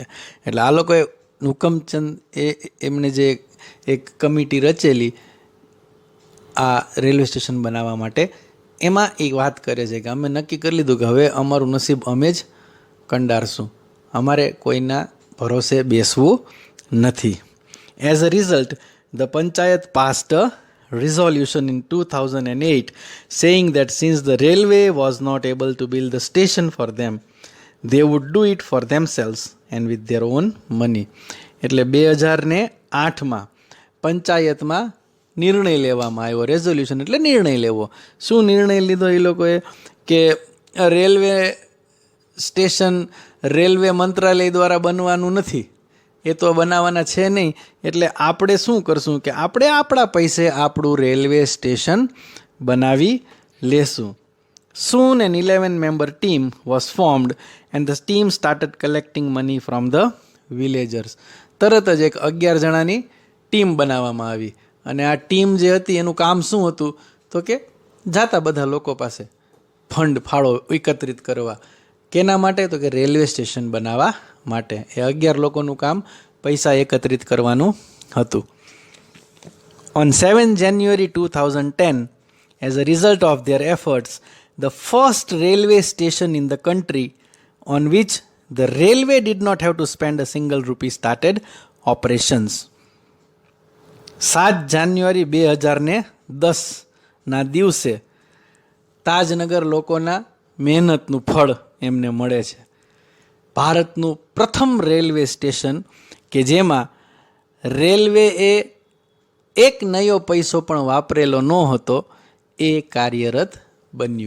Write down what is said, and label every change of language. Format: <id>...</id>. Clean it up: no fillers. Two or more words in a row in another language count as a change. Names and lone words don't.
<gu>એટલે આ લોકોએ હુકમચંદ એમને જે એક કમિટી રચેલી આ રેલવે સ્ટેશન બનાવવા માટે, એમાં એક વાત કરે છે કે અમે નક્કી કરી લીધું કે હવે અમારું નસીબ અમે જ કંડારશું, અમારે કોઈના ભરોસે બેસવું નથી.</gu> <en>As a result, the Panchayat passed a resolution in 2008 saying that since the railway was not able to build the station for them, they would do it for themselves and with their own money.</en> <gu>એટલે 2008માં પંચાયતમાં નિર્ણય લેવામાં આવ્યો. રેઝોલ્યુશન એટલે નિર્ણય લેવો. શું નિર્ણય લીધો એ લોકોએ? કે રેલવે સ્ટેશન રેલવે મંત્રાલય દ્વારા બનવાનું નથી, એ તો બનાવવાના છે નહીં, એટલે આપણે શું કરશું કે આપણે આપણા પૈસે આપણું રેલવે સ્ટેશન બનાવી લેશું.</gu> <en>Soon an 11-member team was formed and the team started collecting money from the villagers.</en> <gu>તરત જ એક 11 જણાની ટીમ બનાવવામાં આવી, અને આ ટીમ જે હતી એનું કામ શું હતું તો કે જાતા બધા લોકો પાસે ફંડ ફાળો એકત્રિત કરવા. કેના માટે? તો કે રેલવે સ્ટેશન બનાવવા માટે. એ 11 લોકોનું કામ પૈસા એકત્રિત કરવાનું હતું.</gu> <en>On 7 January 2010, as a result of their efforts, the first railway station in the country on which the railway did not have to spend a single rupee started operations.</en> <gu>7 જાન્યુઆરી 2010ના દિવસે તાજનગર લોકોના મહેનતનું ફળ એમને મળે છે. ભારતનું પ્રથમ રેલવે સ્ટેશન કે જેમાં રેલવેએ એક નયો પૈસો પણ વાપરેલો ન હતો એ કાર્યરત બન્યું.</gu>